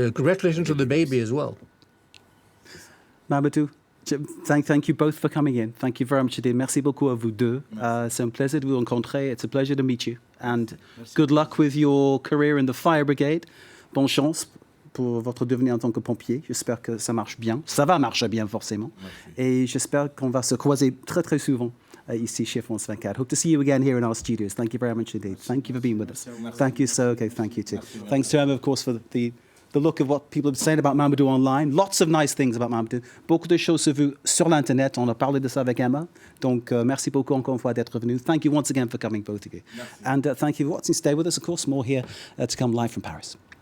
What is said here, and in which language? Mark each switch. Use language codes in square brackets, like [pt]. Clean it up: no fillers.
[en] Congratulations to the baby as well. Mamoudou, thank you both for coming in. Thank you very much indeed. [fr] Merci beaucoup à vous deux. C'est un plaisir de vous rencontrer. [en] It's a pleasure to meet you. And good luck with your career in the fire brigade. [fr] Bonne chance pour votre devenir en tant que pompier. J'espère que ça marche bien. Ça va marcher bien, forcément. Merci. Et j'espère qu'on va se croiser très, très souvent ici chez France 24. [en] Hope to see you again here in our studios. Thank you very much indeed. Thank you for being with us. Thank you, sir. Okay, thank you too. Thanks to Emma, of course, for the look of what people have been saying about Mamoudou online. Lots of nice things about Mamoudou. [fr] Beaucoup de choses sur l'Internet. On a parlé de ça avec Emma. Donc, merci beaucoup encore une fois d'être venu. [en] Thank you once again for coming, both of you. And thank you for watching. Stay with us, of course. More here to come live from Paris.